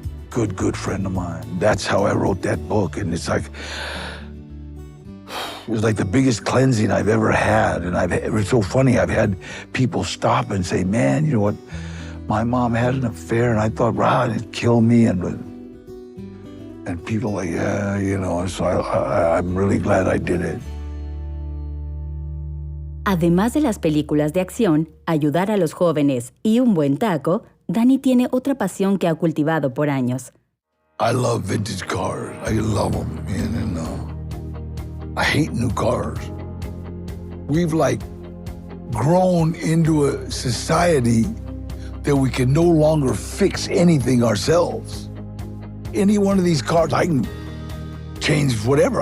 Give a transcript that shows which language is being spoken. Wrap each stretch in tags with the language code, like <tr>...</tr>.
<en>Good friend of mine. That's how I wrote that book. And it's like, it was like the biggest cleansing I've ever had. And it was so funny, I've had people stop and say, man, you know what? My mom had an affair, and I thought, wow, it'd kill me. And people like, yeah, you know, so I'm really glad I did it.</en> <es>Además de las películas de acción, ayudar a los jóvenes y un buen taco, Danny tiene otra pasión que ha cultivado por años.</es> <en>I love vintage cars. I love them, man, and I hate new cars. We've like grown into a society that we can no longer fix anything ourselves. Any one of these cars, I can change whatever.</en>